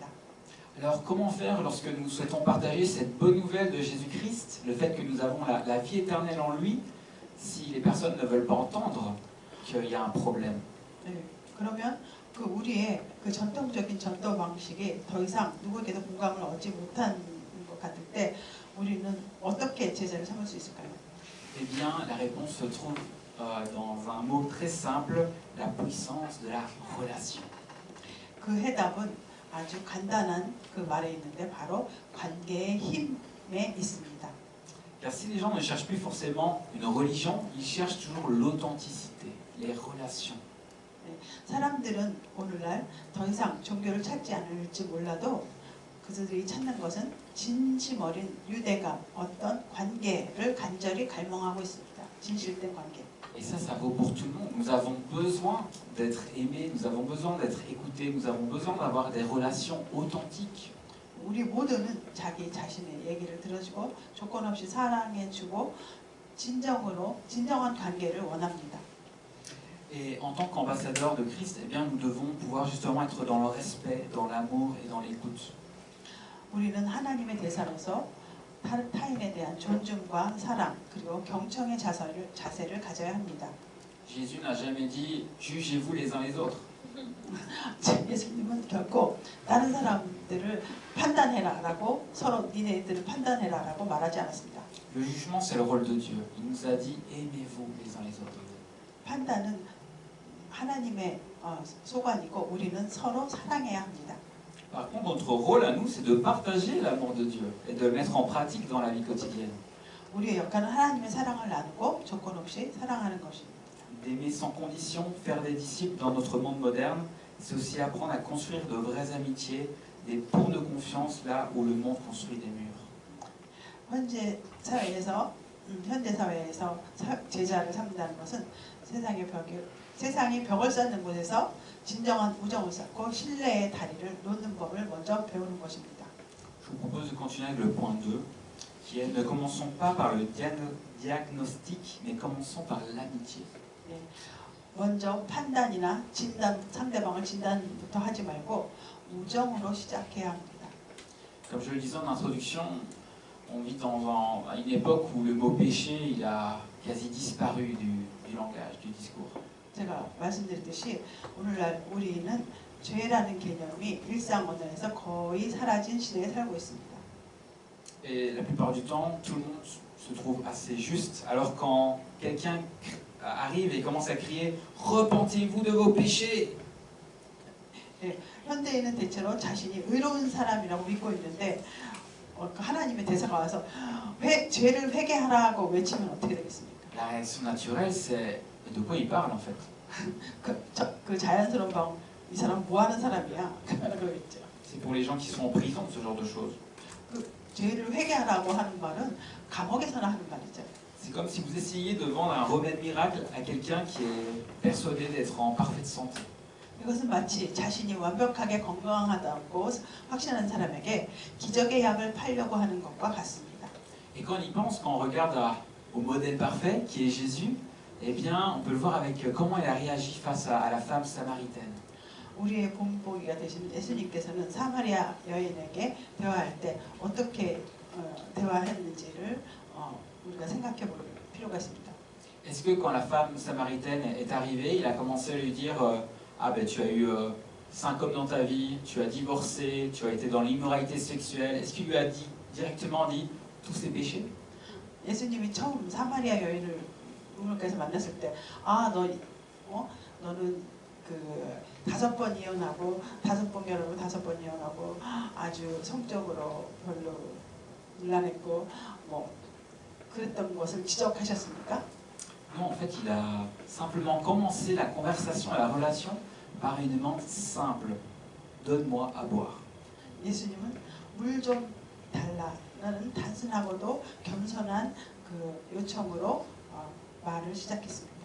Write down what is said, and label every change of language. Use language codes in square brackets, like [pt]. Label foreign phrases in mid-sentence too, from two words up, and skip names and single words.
[fr] Alors comment faire lorsque nous souhaitons partager cette bonne nouvelle de Jésus-Christ, le fait que nous avons la vie éternelle en lui, si les personnes ne veulent pas entendre qu'il y a un problème? [ko] 네, 그러면 그 우리의 그 전통적인 전도 방식이 더 이상 누구에게도 공감을 얻지 못한 것 같을 때 우리는 어떻게 제자를 삼을 수 있을까요? [fr] Eh bien, la réponse se trouve dans un mot très simple, la puissance de la relation. [ko] 그 해답은 아주 간단한 그 말에 있는데 바로 관계의 힘에 있습니다. [fr] Car si les gens ne cherchent plus forcément une religion, ils cherchent toujours l'authenticité, les relations. [ko] 사람들은 오늘날 더 이상 종교를 찾지 않을지 몰라도 그들이 찾는 것은 진심 어린 유대감, 어떤 관계를 간절히 갈망하고 있습니다. 진실된 관계. [fr] Et ça vaut pour tout le monde. Nous avons besoin d'être aimés, nous avons besoin d'être écoutés, nous avons besoin d'avoir des relations authentiques. [ko] 우리 모두는 자기 자신의 얘기를 들어주고 조건 없이 사랑해주고 진정한 관계를 원합니다. [fr] Et en tant qu'ambassadeurs de Christ, eh bien, nous devons pouvoir justement être dans le respect, dans l'amour et dans l'écoute. [ko] 우리는 하나님의 대사로서 타인에 대한 존중과 사랑 그리고 경청의 자세를 가져야 합니다. [fr] Jésus n'a jamais dit « jugez-vous les uns les autres ». [ko] 예수님은 결코 다른 사람들을 판단해라라고 서로 니네들을 판단해라라고 말하지 않았습니다. [fr] Le jugement, c'est le rôle de Dieu. Il nous a dit « aimez-vous les uns les autres ». [ko] 판단은 하나님의 소관이고 우리는 서로 사랑해야 합니다. [fr] Par contre, notre rôle à nous, c'est de partager l'amour de Dieu et de le mettre en pratique dans la vie quotidienne. [ko] 우리의 역할은 하나님의 사랑을 나누고 조건 없이 사랑하는 것입니다. [fr] D'aimer sans condition, faire des disciples dans notre monde moderne, c'est aussi apprendre à construire de vraies amitiés, des ponts de confiance là où le monde construit des murs. [ko] 현재 사회에서 제자를 삼는다는 것은 세상이 벽을 쌓는 곳에서 진정한 우정을 쌓고 신뢰의 다리를 놓는 법을 먼저 배우는 것입니다. [fr] Je vous propose de continuer avec le point 2, qui est ne commençons pas par le diagnostic, mais commençons par l'amitié. [ko] 먼저 판단이나 진단, 상대방을 진단부터 하지 말고 우정으로 시작해야 합니다. [fr] Comme je le disais en introduction, on vit à une époque où le mot péché il a quasi disparu du langage, du discours. [ko] 제가 말씀드렸듯이 오늘날 우리는 죄라는 개념이 일상 언어에서 거의 사라진 시대에 살고 있습니다. [fr] Et la plupart du temps, tout le monde se trouve assez juste, alors quand quelqu'un arrive et commence à crier « Repentez-vous de vos péchés !» [ko] 현대인은 대체로 자신이 의로운 사람이라고 믿고 있는데 하나님의 대사가 와서 죄를 회개하라고 외치면 어떻게 되겠습니까? [fr] La réaction naturelle, c'est « De quoi il parle en fait ?» [ko] 그 자연스러운 방금 이 사람 뭐 하는 사람이야? 그러겠죠. [fr] C'est pour les gens qui sont en prison, ce genre de choses. [ko] 그 죄를 회개하라고 하는 말은 감옥에서나 하는 말이죠. [fr] C'est comme si vous essayiez de vendre un remède miracle à quelqu'un qui est persuadé d'être en parfaite santé. [ko] 이것은 마치 자신이 완벽하게 건강하다고 확신하는 사람에게 기적의 약을 팔려고 하는 것과 같습니다. [fr] Et quand on y pense, quand on regarde au modèle parfait qui est Jésus, eh bien, on peut le voir avec comment il a réagi face à la femme samaritaine. [ko] 우리의 본보기가 되신 예수님께서는 사마리아 여인에게 대화할 때 어떻게 대화했는지를 우리가 생각해 볼 필요가 있습니다. [fr] Est-ce que quand la femme samaritaine est arrivée, il a commencé à lui dire ah ben tu as eu 5 hommes dans ta vie, tu as divorcé, tu as été dans l'immoralité sexuelle, est-ce qu'il lui a directement dit tous ses péchés? [ko] 예수님이 처음 사마리아 여인을 부모님께서 만났을 때, 너는 그 5번 이혼하고 5번 결혼하고 5번 이혼하고 아주 성적으로 별로 곤란했고 뭐 그랬던 것을 지적하셨습니까? [fr] Non, en fait, il a simplement commencé la conversation et la relation par une demande simple. Donne-moi à boire. [ko] 예수님은 물 좀 달라라는 단순하고도 겸손한 그 요청으로 말을 시작했습니다.